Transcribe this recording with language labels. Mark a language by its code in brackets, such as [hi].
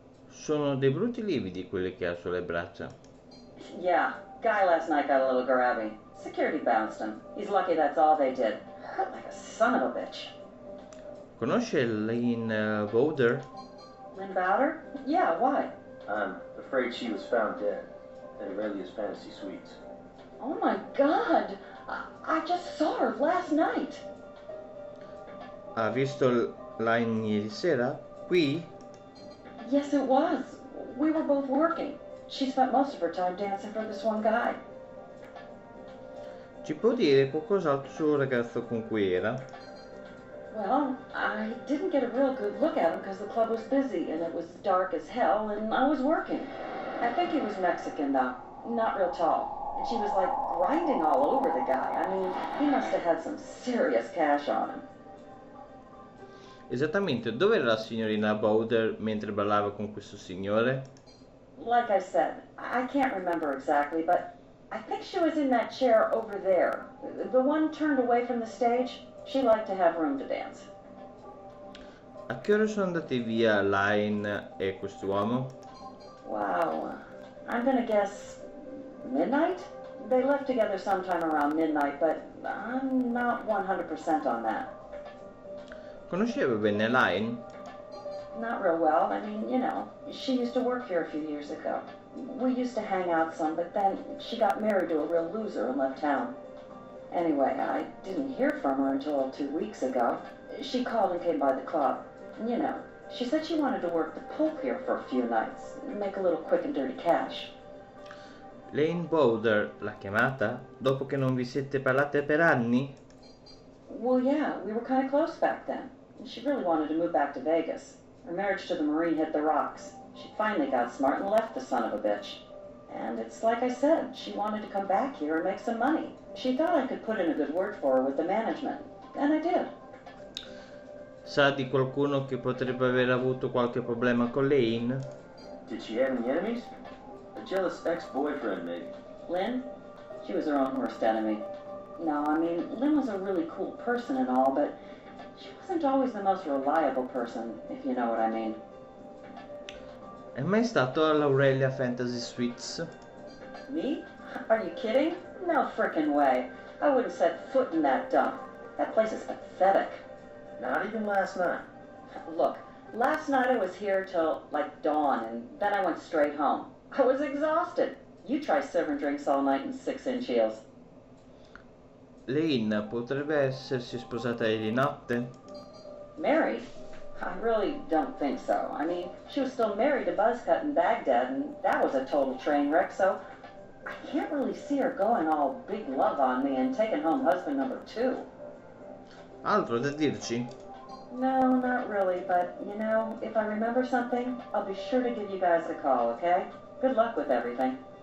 [it] Sono dei brutti lividi quelli che ha sulle braccia. [en] Yeah, guy last night got a little grabby. Security bounced him. He's lucky that's all they did. Hurt like a son of a bitch. [it] Conosce Lynn Bowder? [en] Lynn Bowder? Yeah, why? I'm afraid she was found dead at Aurelia's Fantasy Suites. Oh my God! I just saw her last night. [it] Ha visto Lynn ieri sera? Qui? [en] Yes, it was. We were both working. She spent most of her time dancing for this one guy. [it] Ci può dire qualcos'altro sul ragazzo con cui era? [en] Well, I didn't get a real good look at him because the club was busy and it was dark as hell and I was working. I think he was Mexican though, not real tall. And she was like grinding all over the guy. I mean, he must have had some serious cash on him. [it] Esattamente, dove era la signorina Bowder mentre ballava con questo signore? [en] Like I said, I can't remember exactly, but I think she was in that chair over there. The one turned away from the stage. She liked to have room to dance. [it] A che ora sono andati via Lynn e quest'uomo? [en] Wow, I'm gonna guess midnight? They left together sometime around midnight, but I'm not 100% on that. [it] Conosceva bene Lynn? [en] Not real well. I mean, you know, she used to work here a few years ago. We used to hang out some, but then she got married to a real loser and left town. Anyway, I didn't hear from her until 2 weeks ago. She called and came by the club. You know, she said she wanted to work the pulp here for a few nights, make a little quick and dirty cash. [it] Lane Bowder l'ha chiamata dopo che non vi siete parlate per anni? [en] Well, yeah, we were kind of close back then. She really wanted to move back to Vegas. Her marriage to the Marine hit the rocks. She finally got smart and left the son of a bitch. And it's like I said, she wanted to come back here and make some money. She thought I could put in a good word for her with the management. And I did. [it] Sa di qualcuno che potrebbe aver avuto qualche problema con Lane? [en] Did she have any enemies? A jealous ex-boyfriend, maybe. Lynn? She was her own worst enemy. No, I mean, Lynn was a really cool person and all, but she wasn't always the most reliable person, if you know what I mean. [it] È mai stato all'Aurelia Fantasy Suites? [en] Me? Are you kidding? No frickin' way. I wouldn't set foot in that dump. That place is pathetic. Not even last night. Look, last night I was here till like dawn, and then I went straight home. I was exhausted. You try serving drinks all night in 6-inch heels. [it] Lane potrebbe essersi sposata di notte? [en] Married? I really don't think so. I mean, she was still married to Buzzcut in Baghdad, and that was a total train wreck, so I can't really see her going all big love on me and taking home husband number 2. [it] Altro da dirci? [en] No, not really, but, you know, if I remember something, I'll be sure to give you guys a call, okay? Good luck with everything.